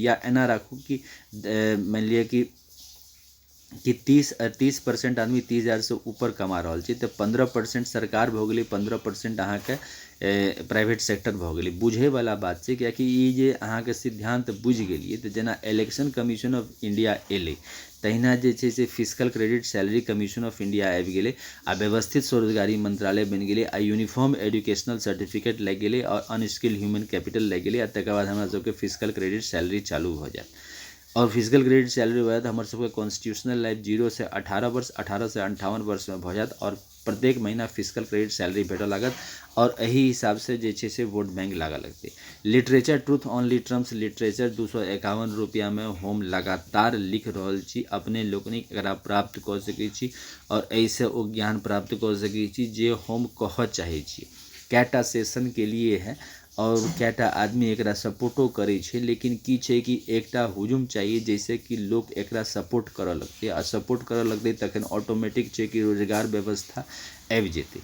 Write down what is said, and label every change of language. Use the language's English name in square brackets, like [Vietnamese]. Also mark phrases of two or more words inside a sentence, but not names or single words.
[Maithili] या एना राखू कि मान लिअ कि 30% आदमी 30,000 से ऊपर कमा रहल छै तऽ 15% सरकार भऽ गेलै, 15% अहाँके [English] private sector [Maithili] भऽ गेलै बुझैवला बात छै, कियाकि ई जे अहाँके सिद्धांत बुझि गेलिए तऽ जेना [English] election commission of India [Maithili] एलै तहिना जे छै से [English] physical credit salary commission of India [Maithili] आबि गेलै आ व्यवस्थित स्वरोजगारी मंत्रालय बनि गेलै आ [English] uniform educational certificate [Maithili] लागि गेलै और [English] unskilled human capital [Maithili] लागि गेलै आ तकर बाद हमरा सबके [English] physical credit salary [Maithili] चालू भऽ जायत और [English] physical credit salary [Maithili] भऽ जायत हमर सबके [English] constitutional life [Maithili] 0 से 18 वर्ष 18 से 58 वर्ष में भऽ जायत और प्रत्येक महीना [English] physical credit salary [Maithili] भेटऽ लागत और एही हिसाब से जे छै से [English] vote bank [Maithili] लागऽ लगतै। लिटरेचर ट्रूथ ऑनली ट्रम्प्स लिटरेचर 251 रुपया में हम लगातार लिख रहल छी, अपने लोकनिक एकरा प्राप्त कऽ सकै छी और एहिसँ ओ ज्ञान प्राप्त कऽ सकै छी जे हम कहऽ चाहै छी। कैटा सेशन के लिए है और कैटा आदमी एकरा सपोर्टो करै छै, लेकिन की छै कि एकटा हुजूम चाहिए जैसे कि लोग एकरा सपोर्ट करऽ लगतै आ सपोर्ट करऽ लगतै तखन ऑटोमेटिक छै कि रोजगार व्यवस्था आबि जेतै।